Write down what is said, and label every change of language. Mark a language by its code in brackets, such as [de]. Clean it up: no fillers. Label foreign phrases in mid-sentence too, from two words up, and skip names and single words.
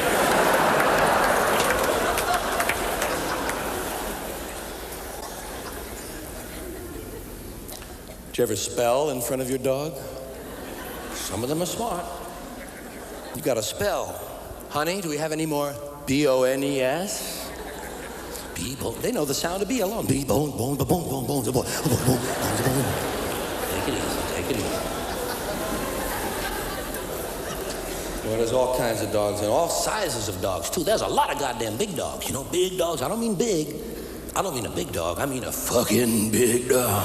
[en] Did you ever spell in front of your dog? Some of them are smart. You got to spell. Honey, do we have any more B-O-N-E-S? B-bone. They know the sound of B alone. B-bone, bone, bone, bone, bone, bone, bone. Take it easy, take it easy. Well, there's all kinds of dogs and all sizes of dogs, too. There's a lot of goddamn big dogs. You know, big dogs. I don't mean big. I don't mean a big dog. I mean a fucking big dog.